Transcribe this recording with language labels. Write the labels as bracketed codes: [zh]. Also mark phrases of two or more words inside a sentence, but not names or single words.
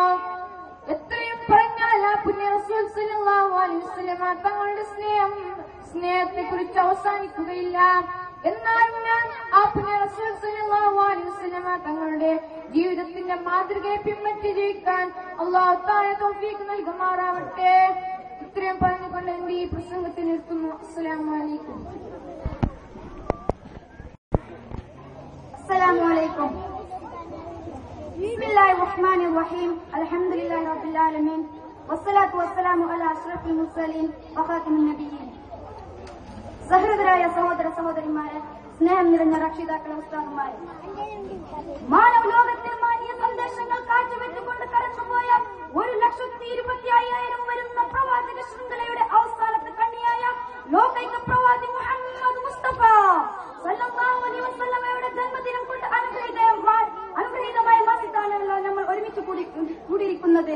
[ml] എത്രയും പറഞ്ഞാൽ ആ പുണ്യ റസൂൽ [ar] صلى الله عليه وسلم [ml] തങ്ങളുടെ സ്നേഹത്തെ കുറിച്ച് അവസാനിക്കുകയില്ല. എന്നാലും ഞാൻ ആ പുണ്യ റസൂൽ [ar] صلى الله عليه وسلم [ml] തങ്ങളുടെ ജീവിതത്തിന്റെ മാതൃകയെ പിൻപറ്റി ജീവിക്കാൻ [ar] الله تعالى [ml] തൗഫീഖ് നൽകുമാറാവട്ടെ. ഇത്രയും പറഞ്ഞുകൊണ്ട് എന്റെ ഈ പ്രസംഗത്തിൽ നിർത്തുന്നു. [ar] السلام عليكم. السلام عليكم. بسم الله الرحمن الرحيم. الحمد لله رب العالمين والصلاة والسلام على أشرف المرسلين وخاتم النبيين. [ml] സഹൃദരായ സഹോദര സഹോദരിമാരെ, സ്നേഹം നിറഞ്ഞ രക്ഷിതാക്കളെ, ഉസ്താദുമാരെ, മാനവ ലോകത്തെ മാന്യ സന്ദേശങ്ങൾ കാഴ്ചവെച്ചുകൊണ്ട് കടന്നുപോയ 1,25,000 വരുന്ന പ്രവാചക ശൃംഖലയുടെ അവസാനത്തെ കണ്ണിയായ ലോകൈക പ്രവാചി മുഹമ്മദ് മുസ്തഫ [ar] صلى الله عليه [ml] വസല്ലമയുടെ ജന്മദിനം കൊണ്ട് അനുഗ്രഹീതമായ മാസത്തിലാണല്ലോ നമ്മൾ ഒരുമിച്ച് കൂടിയിരിക്കുന്നത്.